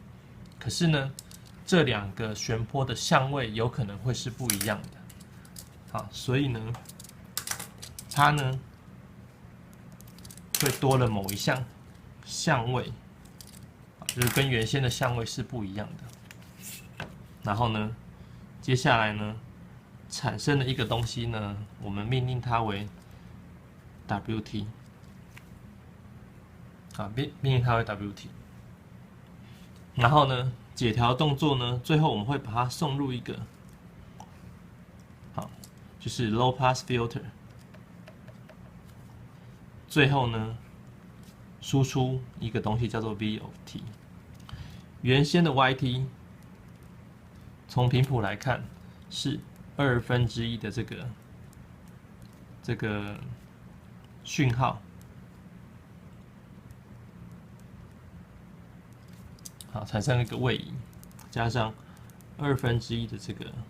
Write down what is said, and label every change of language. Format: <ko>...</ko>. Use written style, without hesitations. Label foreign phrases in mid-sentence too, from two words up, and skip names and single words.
<zh>可是呢，這兩個旋波的相位有可能会是不一樣的。好，所以呢，它呢会多了某一项相位，就是跟原先的相位是不一樣的。然後呢，接下來呢，產生了一個東西呢，我們命令它為 WT， 啊，命令它為 WT。然後呢，解調動作呢，最後我們會把它送入一個，好，就是</zh> <en>low pass filter。</en> <zh>最後呢，輸出一個東西叫做 VOT。原先的 YT 從頻譜來看是1/2的這個訊號，好，產生一個位移，加上1/2的這個。</zh>